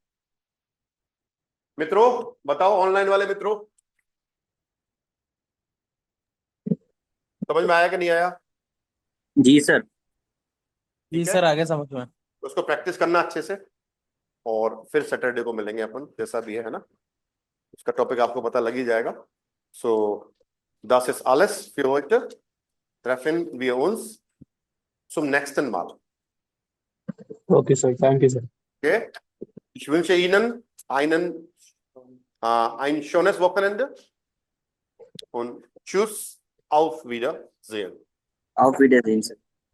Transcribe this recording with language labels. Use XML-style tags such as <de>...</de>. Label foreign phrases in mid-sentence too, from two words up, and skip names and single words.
<hi>मित्रों बताओ, ऑनलाइन वाले मित्रों, समझ में आया कि नहीं आया? जी सर। जी ठीक है, सर, आगे समझ में। उसको प्रैक्टिस करना अच्छे से, और फिर सैटरडे को मिलेंगे अपन, जैसा भी है ना। उसका टॉपिक आपको पता लग ही जाएगा।</hi> <de>सो das ist alles für heute. Treffen wir uns zum nächsten Mal.</de> <en>Okay, sir. Thank you, sir. Okay?</en> <de>Ich wünsche Ihnen ein schönes Wochenende und tschüss, auf Wiedersehen. auf Wiedersehen सर।</de>